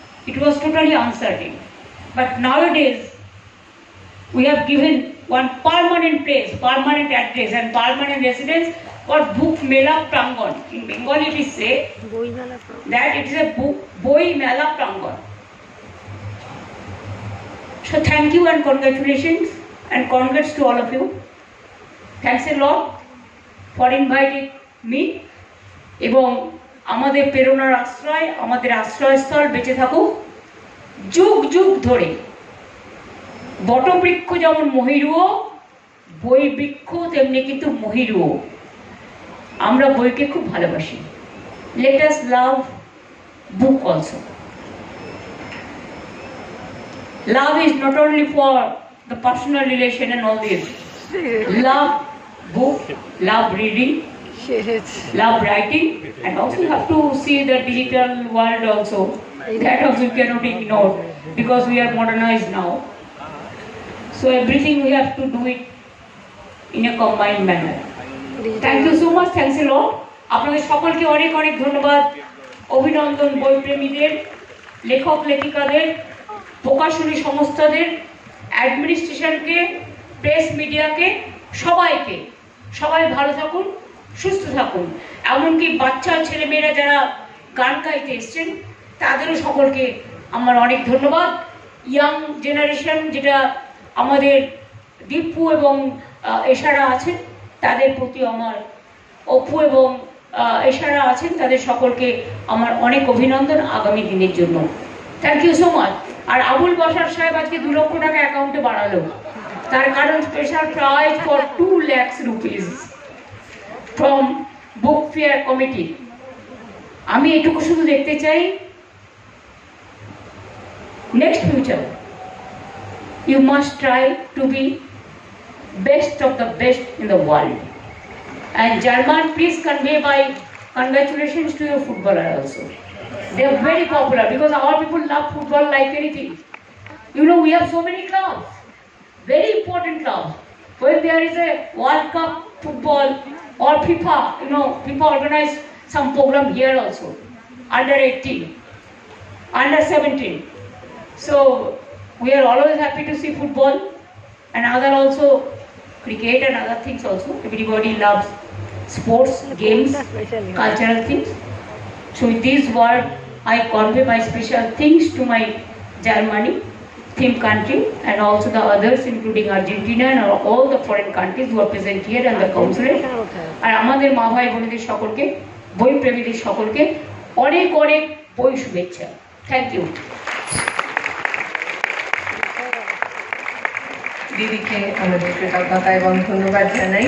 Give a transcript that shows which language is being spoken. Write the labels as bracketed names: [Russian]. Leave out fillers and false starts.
[English] It was totally uncertain. But nowadays we have given one permanent place, permanent address and permanent residence for book mela prangon. In Bengali it is said that it is a boi mela prangon. So thank you and congratulations and congrats to all of you. Thanks a lot for inviting me. [Bangla] এবং আমাদের প্রেরণার আশ্রয়, আমাদের আশ্রয়স্থল বেঁচে থাকুক যুগ যুগ ধরে। বটবৃক্ষ যেমন মহিরুহ, বই বৃক্ষ তেমনি কিন্তু মহিরুহ। আমরা বইকে খুব ভালোবাসি। [English] Let us love book also. Love is not only for the personal relation and all this. Love book, love reading, love writing, and also you have to see the digital world also. That also you cannot ignore because we are modernized now. So everything we have to do it in a combined manner. Thank you so much. Thanks a lot. [Bangla] আপনাদের সকলকে অনেক অনেক ধন্যবাদ, অভিনন্দন। বই প্রেমীদের, লেখক লেখিকাদের, প্রকাশনী সংস্থাদের, অ্যাডমিনিস্ট্রেশনকে, press মিডিয়াকে, সবাইকে, সবাই ভালো থাকুন, সুস্থ থাকুন। এমনকি বাচ্চা ছেলেমেয়েরা যারা গান গাইতে এসছেন তাদেরও সকলকে আমার অনেক ধন্যবাদ। ইয়াং জেনারেশন যেটা আমাদের দীপু এবং এশারা আছেন তাদের প্রতি আমার, অপু এবং এশারা আছেন তাদের সকলকে আমার অনেক অভিনন্দন আগামী দিনের জন্য। [English] Thank you so much. [Bangla] আর আবুল বাশার সাহেব আজকে 2 লক্ষ টাকা অ্যাকাউন্টে বাড়ালো, তার কারণ [English] Special prize for 2 lakh rupees from book fair committee. [Bangla] আমি এটুকু শুধু দেখতে চাই, [English] Next future you must try to be best of the best in the world. And German, please convey my congratulations to your footballer also. They are very popular because our people love football like anything. You know, we have so many clubs, very important clubs. When there is a World Cup football or FIFA, you know, FIFA organize some program here also, under 18, under 17. So we are always happy to see football and other also cricket and other things also. Everybody loves sports, games, cultural things. So with this word, I convey my special thanks to my Germany theme country and also the others including Argentina and all the foreign countries who are present here and the consulate. [Bangla] আর আমাদের মা ভাই বোনেদের সকলকে, বই প্রেমীদের সকলকে অনেক অনেক বই শুভেচ্ছা। [English] Thank you. [Bangla] দিদিকে আমাদের কৃতজ্ঞতা এবং ধন্যবাদ জানাই।